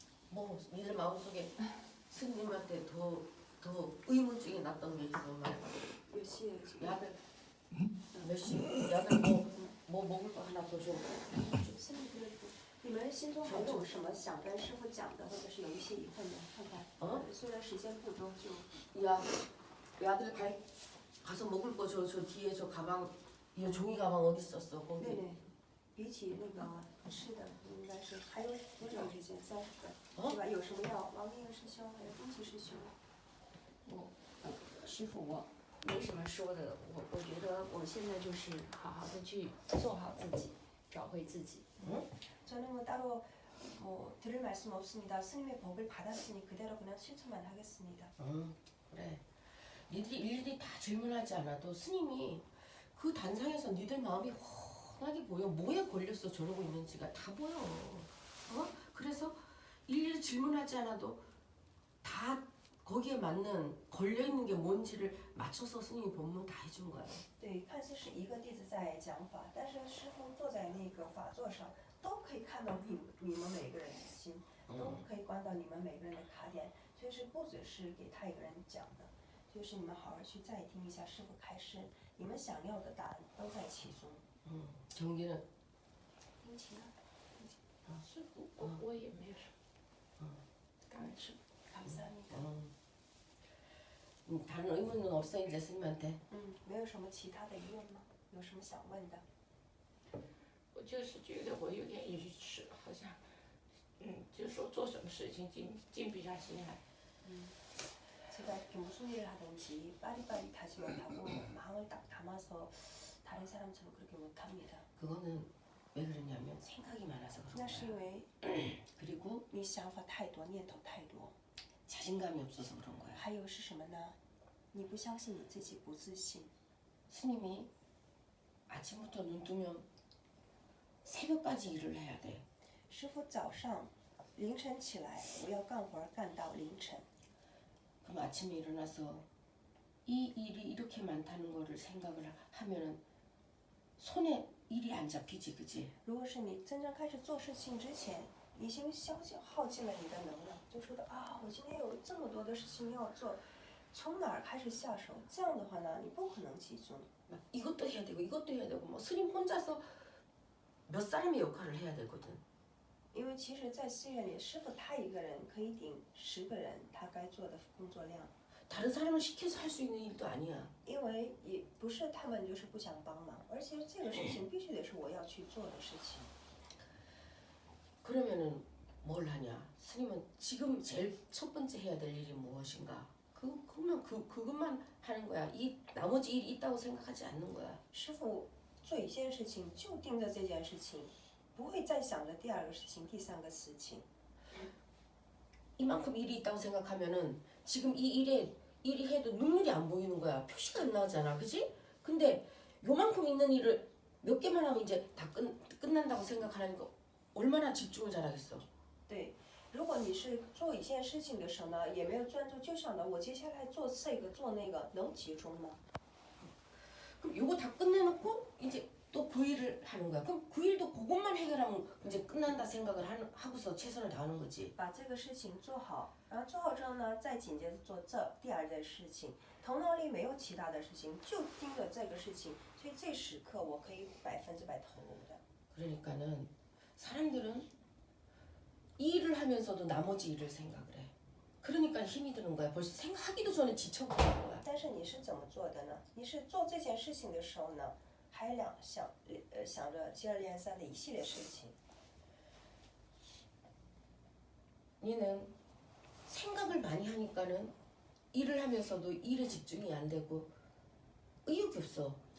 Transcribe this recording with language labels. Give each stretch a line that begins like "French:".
Korean: 뭐 니들 마음속에 스님한테 더 의문증이 났던 게 있어 말해봐.
Chinese: 有些
Korean: 야들 몇 시? 야들 뭐 먹을 거 하나 더 줘.
Chinese: 你们心中还有什么想跟师傅讲的，或者是有一些疑问的？看看，虽然时间不多，就
Korean: 야, 야들 가서 먹을 거 저 뒤에 저 가방 이 종이 가방 어디 있었어? 거기.
Chinese: 对对，比起那个吃的，应该是还有多长时间？30分，对吧？有什么要王明师兄还有东奇师兄？师傅，我没什么说的，我觉得我现在就是好好的去做好自己，找回自己。
Korean: 저는 뭐 따로 뭐 드릴 말씀 없습니다. 스님의 법을 받았으니 그대로 그냥 실천만 하겠습니다. 그래. 니들이 일일이 다 질문하지 않아도 스님이 그 단상에서 니들 마음이 훤하게 보여. 뭐에 걸렸어 저러고 있는지가 다 보여. 그래서 일일이 질문하지 않아도 다 거기에 맞는 걸려있는 게 뭔지를 맞춰서 스님이 법문 다 해준 거야.
Chinese: 对，看似是一个弟子在讲法，但是师傅坐在那个法座上，都可以看到你们每个人的心，都可以观到你们每个人的卡点，所以是不只是给他一个人讲的，就是你们好好去再听一下师傅开示，你们想要的答案都在其中。
Korean: 경기는
Chinese: 殷勤呢？师傅，我也没有什么。感恩师傅。
Korean: 감사합니다. 다른 의문은 없어 이제 스님한테.
Chinese: 没有什么其他的疑问吗？有什么想问的？我就是觉得我有点愚痴，好像，就是说做什么事情静不下心来。
Korean: 제가 이렇게 무슨 일을 하든지 빠리빠리 다시 못하고 마음을 딱 담아서 다른 사람처럼 그렇게 못합니다. 그거는 왜 그러냐면 생각이 많아서
Chinese: 那
Korean: 그런
Chinese: 是
Korean: 거야.
Chinese: 因为
Korean: 그리고
Chinese: 你想法太多，念头太多。
Korean: 자신감이 없어서 그런 거야.
Chinese: 还有是什么呢？你不相信你自己，不自信。
Korean: 스님이 아침부터 눈 뜨면 새벽까지 일을 해야 돼.
Chinese: 师傅早上凌晨起来，我要干活干到凌晨。
Korean: 그럼 아침에 일어나서 이 일이 이렇게 많다는 거를 생각을 하면은 손에 일이 안 잡히지, 그지?
Chinese: 如果是你真正开始做事情之前，已经耗尽了你的能量，就说的啊，我今天有这么多的事情要做，从哪儿开始下手？这样的话呢，你不可能集中。
Korean: 막 이것도 해야 되고 이것도 해야 되고 뭐 스님 혼자서 몇 사람의 역할을 해야 되거든.
Chinese: 因为其实，在寺院里，师傅他一个人可以顶10个人他该做的工作量。
Korean: 다른 사람을 시켜서 할 수 있는 일도 아니야.
Chinese: 因为也不是他们就是不想帮忙，而且这个事情必须得是我要去做的事情。
Korean: 그러면은 뭘 하냐? 스님은 지금 제일 첫 번째 해야 될 일이 무엇인가? 그것만 하는 거야. 이 나머지 일이 있다고 생각하지 않는 거야.
Chinese: 师傅做一件事情就盯着这件事情，不会再想着第二个事情、第三个事情。
Korean: 이만큼 일이 있다고 생각하면은 지금 이 일이 해도 눈물이 안 보이는 거야. 표시가 안 나오잖아, 그지? 근데 요만큼 있는 일을 몇 개만 하면 이제 다 끝난다고 생각하니까 얼마나 집중을 잘하겠어.
Chinese: 对，如果你是做一件事情的时候呢，也没有专注，就想着我接下来做这个做那个，能集中吗？
Korean: 그럼 요거 다 끝내놓고 이제 또 9일을 하는 거야. 그럼 9일도 그것만 해결하면 이제 끝난다 생각을 하고서 최선을 다하는 거지.
Chinese: 把这个事情做好，然后做好之后呢，再紧接着做这第二件事情，头脑里没有其他的事情，就盯着这个事情，所以这时刻我可以100%投入的。
Korean: 그러니까는 사람들은 이 일을 하면서도 나머지 일을 생각을 해. 그러니까 힘이 드는 거야. 벌써 생각하기도 전에 지쳐버리는 거야.
Chinese: 但是你是怎么做的呢？你是做这件事情的时候呢，还想着接二连三的一系列事情。
Korean: 얘는 생각을 많이 하니까는 일을 하면서도 일에 집중이 안 되고 의욕이 없어.